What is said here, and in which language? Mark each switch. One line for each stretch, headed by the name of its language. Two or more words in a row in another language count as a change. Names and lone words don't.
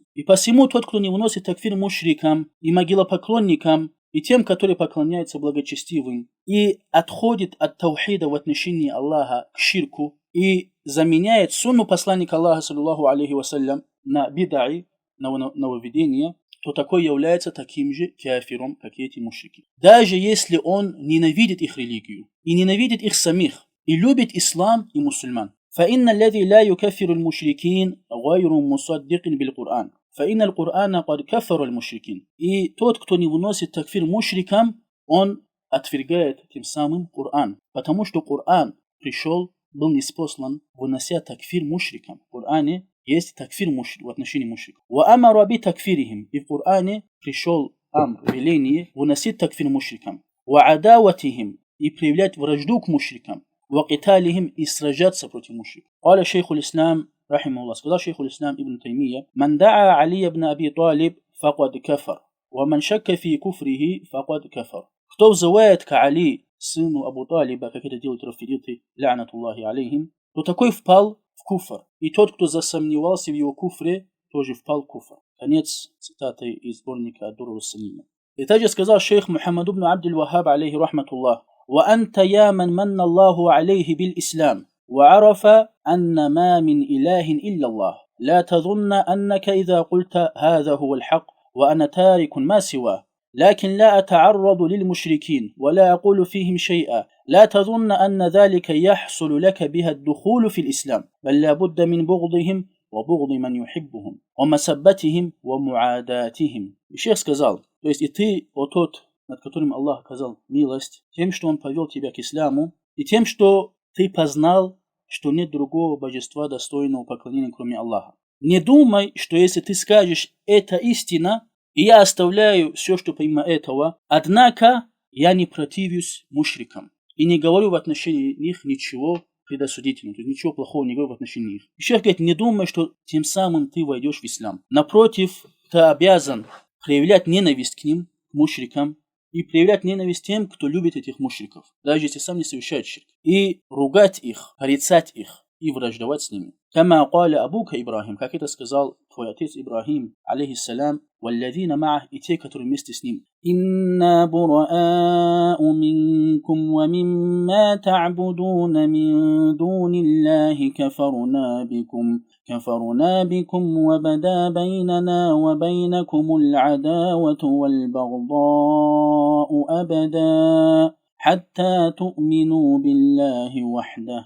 Russian: И посему тот, кто не выносит такфир мушрикам и могилопоклонникам, и тем, которые поклоняются благочестивым, и отходит от таухида в отношении Аллаха к ширку, и заменяет сунну посланника Аллаха,
Arabic: صلى الله عليه وسلم,
Russian: на бидаи, на нововведения, то такой является таким же кафиром, как и эти мушрики. Даже если он ненавидит их религию, и ненавидит их самих, и любит ислам и мусульман.
Arabic: فإن الذي لا يكفر المشركين غير مصدق بالقرآن. فإن القرآن قد كفر المشركين.
Russian: И тот, кто не выносит такфир мушрикам, он отвергает тем самым Коран. Потому что Коран был ниспослан, вынося такфир мушрикам. В Коране есть такфир в отношении мушриков.
Arabic: وَأَمَرَ بِتَكْفِرِهِمْ.
Russian: И в Коране пришел веление выносить такфир мушрикам.
Arabic: وَعَدَاوَتِهِمْ.
Russian: И проявлять вражду к мушрикам.
Arabic: وَقِتَالِهِمْ.
Russian: И сражаться против мушриков.
Arabic: قال شيخ الإسلام رحمه الله.
Russian: Сказал шейх
Arabic: الإسلام ابن تيمية: من دعا علي بن أبي طالب فقد كفر ومن شك في كفره فقد كفر.
Russian: Кто взывает к Али, сыну Абу Талиба, как это делают рафидиты,
Arabic: لعنة الله عليهم,
Russian: то такой впал в куфр. И тот, кто засомневался в его куфре, тоже впал в куфр. Конец цитаты из сборника Ад-Дур ас-Салима. И также сказал шейх Мухаммад ибн Абдул-Ваххаб,
Arabic: عليه رحمة الله: وأنت يا من من الله عليه بالإسلام وعرف أن ما من إله إلا الله لا تظن أنك إذا قلت هذا هو الحق وأنا تارك ما سواه لكن لا أتعرض للمشركين ولا أقول فيهم شيئا لا تظن أن ذلك يحصل لك بها الدخول في الإسلام بل لا بد من بغضهم وبغض من يحبهم ومسبتهم ومعاداتهم.
Russian: الشيخ сказал, то есть и ты, о тот, над которым Аллах оказал милость, тем, что Он повел тебя к исламу, и тем, что ты познал, что нет другого божества, достойного поклонения, кроме Аллаха. Не думай, что если ты скажешь «это истина», и я оставляю все, что помимо этого, однако я не противюсь мушрикам и не говорю в отношении них ничего предосудительного, то есть ничего плохого не говорю в отношении них. И шейх говорит: не думай, что тем самым ты войдешь в ислам. Напротив, ты обязан проявлять ненависть к ним, к мушрикам, и проявлять ненависть тем, кто любит этих мушриков, даже если сам не совершает ширк, и ругать их, порицать их и враждовать с ними.
Arabic: كما قال أبوك إبراهيم,
Russian: как это сказал твой отец Ибрахим, алейхиссалям,
Arabic: والذين معه
Russian: и те, которые вместе с ним.
Arabic: إنا براء منكم ومما تعبدون من دون الله كفرنا بكم وبدا بيننا وبينكم العداوة والبغضاء أبدا حتى تؤمنوا بالله وحده.